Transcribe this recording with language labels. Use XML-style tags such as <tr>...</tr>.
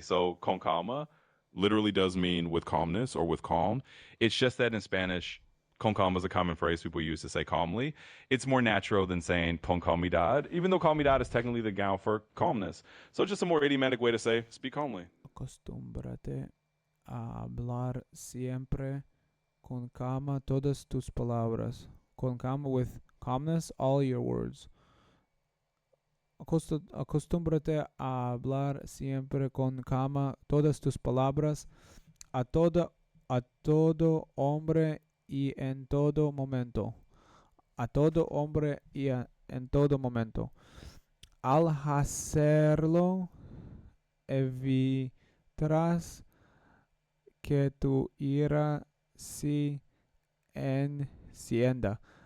<en>So con calma literally does mean with calmness or with calm. It's just that in Spanish, con calma is a common phrase people use to say calmly. It's more natural than saying con calmidad, even though calmidad is technically the gown for calmness. So it's just a more idiomatic way to say speak calmly.</en> <es>Acostúmbrate a hablar siempre con calma todas tus palabras.</es> <en>Con calma with calmness all your words.</en> <es>Acostúmbrate a hablar siempre con calma todas tus palabras a todo hombre y en todo momento. A todo hombre y en todo momento. Al hacerlo, evitarás que tu ira se encienda.</es>